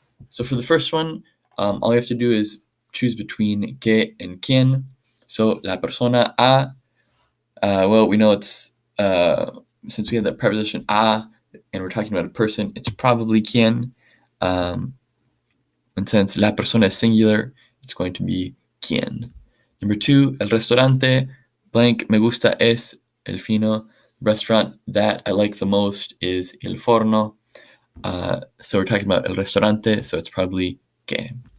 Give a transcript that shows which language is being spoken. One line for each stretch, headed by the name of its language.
English: So for the first one, all you have to do is choose between que and quien. So
Spanish: la persona a,
English: well, we know it's since we have the preposition a and we're talking about a person, it's probably quien. And since la persona is singular, it's going to be quien. Number 2,
Spanish: el restaurante blank me gusta es el fino.
English: Restaurant that I like the most is el forno. So we're talking about el restaurante, so it's probably que.